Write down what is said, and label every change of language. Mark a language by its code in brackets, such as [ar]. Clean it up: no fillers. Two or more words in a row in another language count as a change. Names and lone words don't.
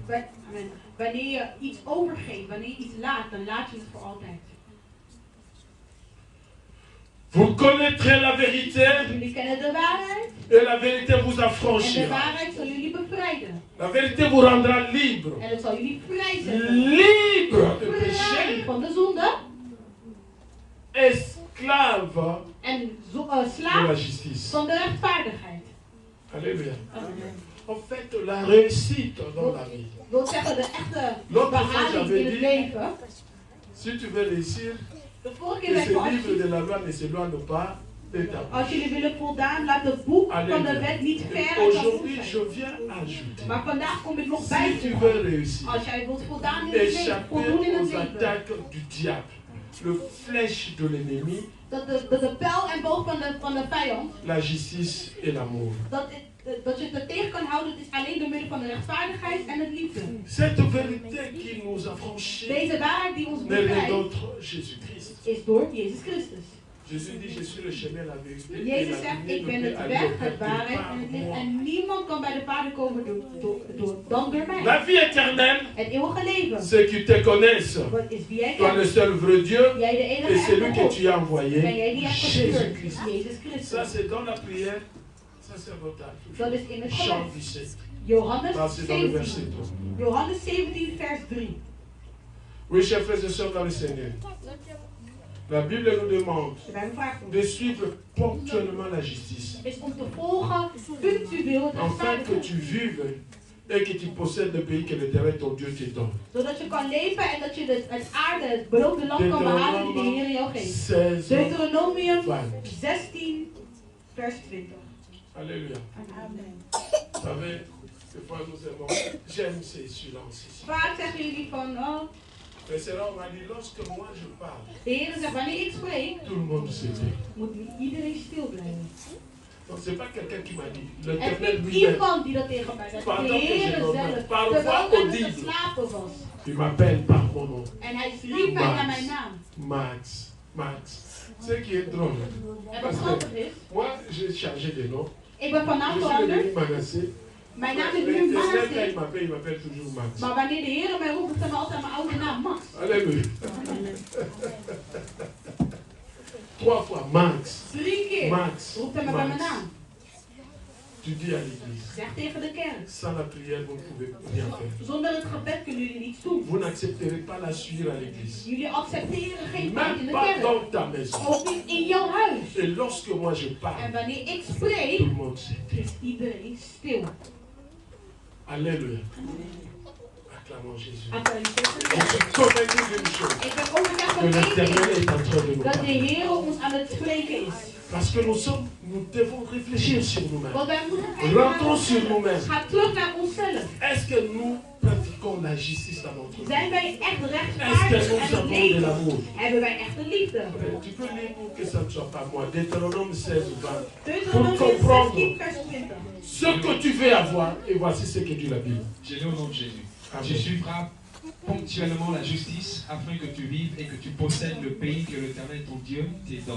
[nl] Amen. Wanneer je iets overgeeft, wanneer je iets laat, dan laat je het voor altijd. [fr] Vous connaîtrez la vérité [nl] Jullie kennen de waarheid [fr] et la vérité vous [nl] en de [fr] affranchira. [nl] waarheid zal jullie bevrijden. [fr] La vérité vous rendra libre. [nl] En het zal jullie vrijzetten. [fr] Libre de [nl] Vrij [fr] péché, [nl] van de zonde [fr] esclave [nl] en [fr] de la [nl] slaaf [fr] justice. [nl] van de rechtvaardigheid. [fr] Alléluia. Amen. En fait, la réussite dans la vie. [nl] Wil zeggen, de echte [fr] L'autre fois, [nl] behaling [fr] j'avais [nl] in het [fr] dit, [nl] leven. [fr] si tu veux réussir, [nl] De vorige [fr] que [nl] keer zei ik, [fr] ce livre de la loi ne s'éloigne pas de ta [nl] als [fr] bouche. [nl] jullie willen voldaan, laat het boek van de [fr] Alléluia. [nl] wet niet ver [fr] Et [nl] uit je [fr] aujourd'hui, [nl] hoofd [fr] je [nl] zijn. [fr] viens ajouter. [nl] Maar vandaag kom ik nog [fr] Si [nl] bij [fr] tu [nl] voegen. [fr] veux réussir, [nl] Als jij wilt voldaan in het leven, [fr] échapper [nl] voldoen in het [fr] aux [nl] leven. [fr] attaques du diable, le flèche de l'ennemi, [nl] Dat de pijl en boog van de vijand, [fr] la justice et l'amour. [nl] dat je het er tegen kan houden, het is alleen door middel van de rechtvaardigheid en het liefde. [fr] Cette vérité qui nous a franchis [nl] Deze waarheid die ons [fr] n'est rien [nl] bevrijdt, [fr] d'autre Jésus-Christ. [nl] is door Jezus Christus. [fr] Jésus dit, je suis le chemin, la vérité et [nl] Jezus [fr] la [nl] zegt, [fr] vie. [nl] ik ben [fr] Ne [nl] het [fr] peut [nl] weg, [fr] aller [nl] het [fr] auprès [nl] waarheid [fr] de [nl] en het [fr] par [nl] licht. [fr] moi. [nl] En niemand kan bij de Vader komen dan door mij. [fr] La vie éternelle, [nl] Het eeuwige leven. [fr] ceux qui te connaissent, [nl] Wat is wie jij [fr] toi le [nl] kent. [fr] seul vrai Dieu [nl] Jij de [fr] et [nl] enige [fr] celui [nl] echte [fr] que [nl] God. [fr] tu as [nl] Ben [fr] envoyé, [nl] jij die hebt gestuurd. [fr] Jésus-Christ. [nl] Jezus [fr] Ça, [nl] Christus. [fr] c'est dans la prière sacerdotale. [nl] Dat is in het [fr] Chant [nl] gebed. [fr] 17. [nl] Johannes [fr] Ça, c'est dans le verset 17. 3. [nl] Johannes 17 vers 3. [fr] Oui, chers frères et sœurs dans le Seigneur. La Bible nous demande [nl] De Bijbel vraagt ons. [fr] de suivre ponctuellement la justice, [nl] Is om te volgen punctueel het [fr] afin que [nl] rechtvaardigheid. [fr] tu vives et que tu possèdes le pays que l'Éternel ton Dieu te donne. [nl] Zodat je kan leven en dat je het aarde, het beloofde land kan behalen die de Heer jou geeft. Deuteronomium 16, vers 20. [fr] Alléluia. Amen. Vous savez, des fois nous aimons, j'aime ces silences ici. [nl] Vaak zeggen jullie van, oh, [fr] Mais c'est là, on m'a dit, lorsque moi je parle, [nl] de Heer zegt, wanneer ik spreek, [fr] tout le monde se tait. [nl] moet iedereen stil blijven. [fr] Donc c'est pas quelqu'un qui m'a dit, [nl] Er is [fr] l'Éternel [nl] niet [fr] lui-même, [nl] iemand die dat tegen mij zegt. De [fr] Pendant que [nl] Heer [fr] je dormais, [nl] zelf, [fr] parfois [nl] terwijl ik [fr] audible. [nl] geslapen was. [fr] il m'appelle par mon nom. [nl] En hij riep mij naar mijn naam. Max, Max. [fr] Ce qui est drôle. [nl] En wat [fr] Parce [nl] grappig [fr] que [nl] is, [fr] moi, j'ai changé de nom. [nl] ik ben van naam [fr] Je suis [nl] veranderd. [fr] devenu Manassé. [nl] Mijn naam is nu [fr] L'Éternel, quand [nl] Manasseh. [fr] il m'appelle toujours Max. [nl] Maar wanneer de Heer mij roept, dan altijd mijn oude naam Max. [fr] Alléluia. 3 fois Max. [nl] 3 keer Max. roept hij me bij mijn Max. naam. [fr] Tu dis à l'église, [nl] Zeg tegen de kerk. [fr] sans la prière, vous ne pouvez rien faire. [nl] Zonder het gebed kunnen jullie niets doen. [fr] Vous n'accepterez pas la suivre à l'église. [nl] Jullie accepteren geen fout in [fr] Même [nl] de [fr] pas [nl] kerk. [fr] dans ta maison. [nl] Ook niet in jouw huis. [fr] Et lorsque moi je [nl] En [fr] parle, [nl] wanneer ik [fr] tout [nl] spreek, [fr] le monde se tait. [nl] is iedereen stil. [fr] Alléluia. Acclamons Jésus. [nl] Applaudisseer. [fr] Je suis convaincu d'une chose. [nl] Ik ben overtuigd [fr] Que [nl] van één [fr] l'Éternel [nl] ding. [fr] est en train de nous [nl] Dat de [fr] parler. [nl] Heer ons aan het spreken is. [fr] Parce que nous devons réfléchir sur nous-mêmes. [nl] Want wij moeten kijken naar [fr] Rentrons sur [nl] onszelf. [fr] nous-mêmes. [nl] Ga terug naar onszelf. [fr] Est-ce que nous pratiquons la justice dans notre vie? [nl] Zijn wij echt [fr] Est-ce que [nl] rechtvaardig [fr] nous [nl] en het [fr] avons de [nl] leven? [fr] l'amour? [nl] Hebben wij echt de liefde? [fr] Tu peux lire pour que ça ne soit pas moi. Deutéronome 16, 20. [nl] Deuteronomium [fr] comprendre. [nl] 16, vers 20. [fr] Ce que tu veux avoir, et voici ce que dit la Bible. J'ai lu au nom de Jésus. Amen. Tu suivras ponctuellement la justice afin que tu vives et que tu possèdes le pays que l'Éternel ton Dieu te donne.